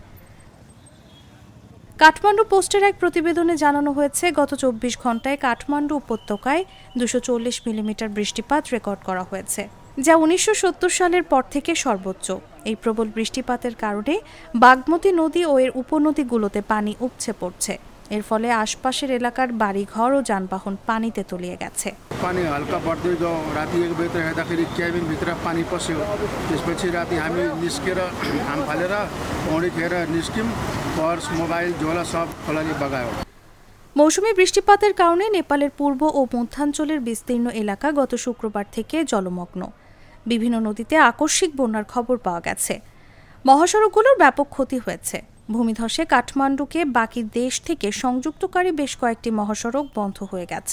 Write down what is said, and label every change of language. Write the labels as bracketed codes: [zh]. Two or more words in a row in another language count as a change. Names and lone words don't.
[bn] কাঠমান্ডু পোস্টের এক প্রতিবেদনে জানানো হয়েছে, গত ২৪ ঘন্টায় কাঠমান্ডু উপত্যকায় ২৪০ মিলিমিটার বৃষ্টিপাত রেকর্ড করা হয়েছে, যা ১৯৭০ সালের পর থেকে সর্বোচ্চ। এই প্রবল বৃষ্টিপাতের কারণে বাগমতী নদী ও এর উপনদীগুলোতে পানি উপচে পড়ছে। এর ফলে আশপাশের এলাকার বাড়িঘর ও যানবাহন পানিতে তলিয়ে গেছে। [ne] पानी हल्का बढ्दै गयो। राति 1 बजेतिर हेर्दाखेरि क्याबिनभित्र पानी पस्यो। त्यसपछि राति हामी निस्केर घाम फालेर पौडी खेर निस्क्यौँ। पर्स, मोबाइल, झोला सब खोलाले बगायो। [bn] মৌসুমী বৃষ্টিপাতের কারণে নেপালের পূর্ব ও মধ্যাঞ্চলের বিস্তীর্ণ এলাকা গত শুক্রবার থেকে জলমগ্ন। বিভিন্ন নদীতে আকস্মিক বন্যার খবর পাওয়া গেছে। মহাসড়কগুলোর ব্যাপক ক্ষতি হয়েছে। ভূমিধসে কাঠমান্ডুকে বাকি দেশ থেকে সংযুক্তকারী বেশ কয়েকটি মহাসড়ক বন্ধ হয়ে গেছে।